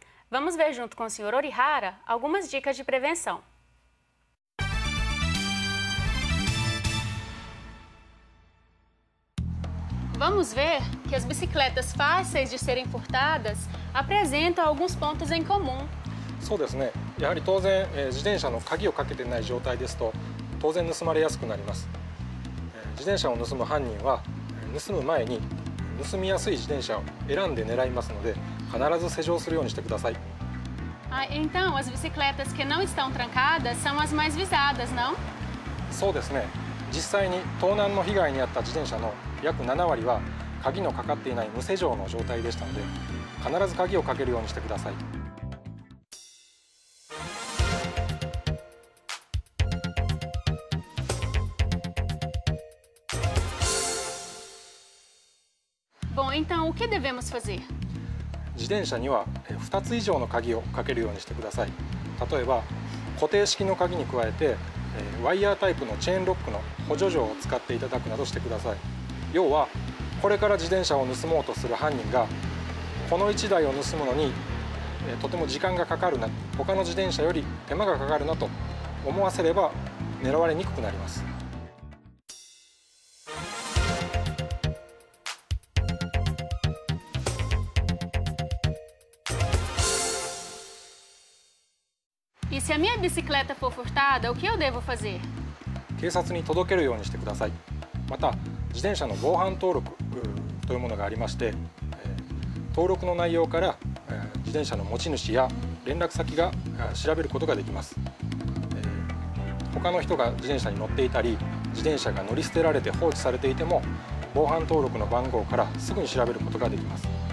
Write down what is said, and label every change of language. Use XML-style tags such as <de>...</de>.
<pt>Vamos ver junto com o Sr. Orihara algumas dicas de prevenção. Vamos ver que as bicicletas fáceis de serem furtadas apresentam alguns pontos em comum.</pt> <ja>そうですね。やはり当然、自転車の鍵をかけてない状態ですと当然盗まれやすくなります。自転車を盗む犯人は盗む前に盗みやすい自転車を選んで狙いますので必ず施錠するようにしてください。</ja> <pt>Então, as bicicletas que não estão trancadas são as mais visadas, não?</pt> <ja>そうですね。実際に盗難の被害に遭った自転車の約7割は鍵のかかっていない無施錠の状態でしたので必ず鍵をかけるようにしてください。</ja> <pt>Bom, então o que devemos fazer?</pt> <ja>自転車には2つ以上の鍵をかけるようにしてください。例えば固定式の鍵に加えてワイヤータイプのチェーンロックの補助錠を使っていただくなどしてください。要はこれから自転車を盗もうとする犯人がこの1台を盗むのにとても時間がかかるな、他の自転車より手間がかかるなと思わせれば狙われにくくなります。</ja> <pt>E se a minha bicicleta for furtada, o que eu devo fazer?</pt> <ja>警察に届けるようにしてください。また自転車の防犯登録というものがありまして、登録の内容から自転車の持ち主や連絡先が調べることができます。他の人が自転車に乗っていたり自転車が乗り捨てられて放置されていても防犯登録の番号からすぐに調べることができます。</ja>